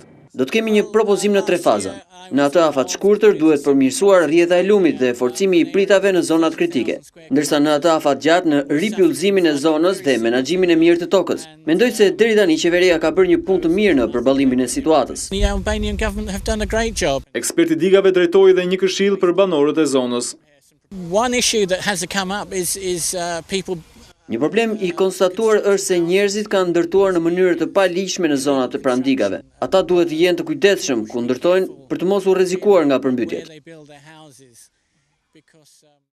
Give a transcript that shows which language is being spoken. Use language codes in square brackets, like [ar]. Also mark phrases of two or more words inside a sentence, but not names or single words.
[sq] Do të kemi një propozim në 3 faza. Në atë afat shkurtër duhet përmirësuar rrjeta e lumit dhe forcimi i pritave në zonat kritike, ndërsa në atë afat gjatë në ripjullëzimin e zonës dhe menaxhimin e mirë të tokës. Mendoj se deri tani qeveria ka bërë një punë të mirë në përballimin e situatës. [en] the Albanian government have done a great job. [sq] Eksperti digave drejtoi dhe një këshill për banorët e zonës. [en] One issue that has come up is people. [sq] Një problem i konstatuar është se njerëzit kanë ndërtuar në mënyrë të paligjshme në zonat e pranë digave. Ata duhet të jenë të kujdesshëm ku ndërtojnë për të mos u rrezikuar nga përmbytjet.